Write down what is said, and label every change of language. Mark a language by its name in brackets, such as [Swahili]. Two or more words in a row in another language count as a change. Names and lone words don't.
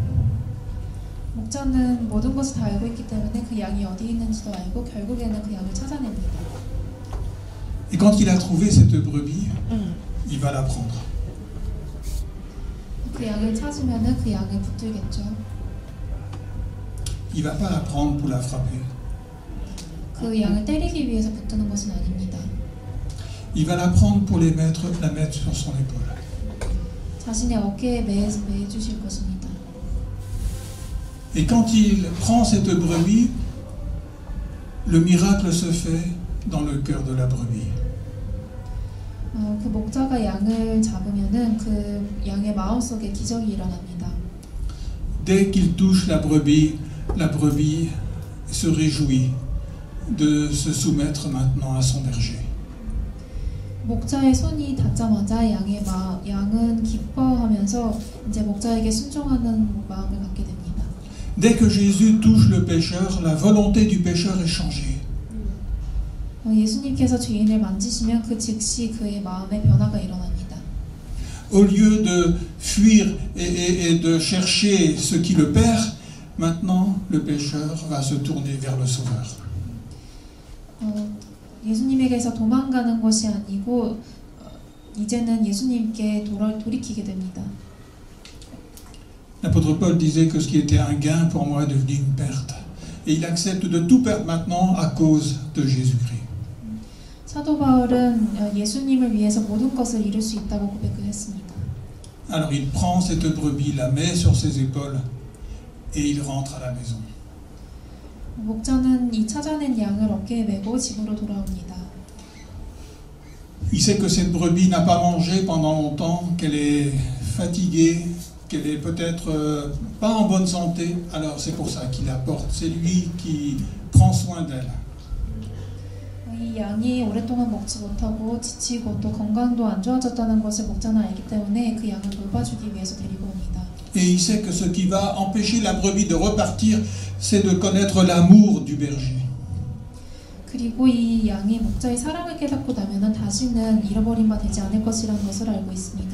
[Korean] 목자는 모든 것을 다 알고 있기 때문에 그 양이 어디 있는지도 알고 결국에는 그 양을 찾아냅니다. [French] Et quand il a trouvé cette brebis, il va la prendre. [Korean] 그 양을 찾으면은 그 양을 붙들겠죠. [French] Il va pas la prendre pour la frapper. [Korean] 그 양을 때리기 위해서 붙드는 것은 아닙니다. [French] Il va la prendre pour la mettre sur son épaule. [Korean] 자신의 어깨에 매 주실 것입니다. [French] Et quand il prend cette brebis, le miracle se fait dans le cœur de la brebis. [Korean] 그 목자가 양을 잡으면은 그 양의 마음속에 기적이 일어납니다. [French] Dès qu'il touche la brebis se réjouit de se soumettre maintenant à son berger. [Korean] 목자의 손이 닿자마자 양은 기뻐하면서 이제 목자에게 순종하는 마음을 갖게 됩니다. [French] Dès que Jésus touche le pécheur, la volonté du pécheur est changée. [Korean] 예수님께서 죄인을 만지시면 그 즉시 그의 마음에 변화가 일어납니다. [French] Au lieu de fuir et de chercher ce qui le perd, maintenant le pécheur va se tourner vers le Sauveur. [Korean] 예수님에게서 도망가는 것이 아니고 이제는 예수님께 돌이키게 됩니다. [French] L'apôtre Paul disait que ce qui était un gain pour moi est devenu une perte. Et il accepte de tout perdre maintenant à cause de Jésus-Christ. [Korean] 사도 바울은 예수님을 위해서 모든 것을 이룰 수 있다고 고백을 했습니다. [French] Alors il prend cette brebis, la met sur ses épaules et il rentre à la maison. [Korean] 목자는 이 찾아낸 양을 어깨에 메고 집으로 돌아옵니다. [French] Il sait que cette brebis n'a pas mangé pendant longtemps, qu'elle est fatiguée, qu'elle est peut-être pas en bonne santé. Alors c'est pour ça qu'il la porte. C'est lui qui prend soin d'elle. [Korean] 이 양이 오랫동안 먹지 못하고 지치고 또 건강도 안 좋아졌다는 것을 목자는 알기 때문에 그 양을 돌봐주기 위해서 데리고 옵니다. [French] Et il sait que ce qui va empêcher la brebis de repartir, c'est de connaître l'amour du berger. [Korean] 그리고 이 양이 목자의 사랑을 깨닫고 나면은 다시는 잃어버린 바 되지 않을 것이라는 것을 알고 있습니다.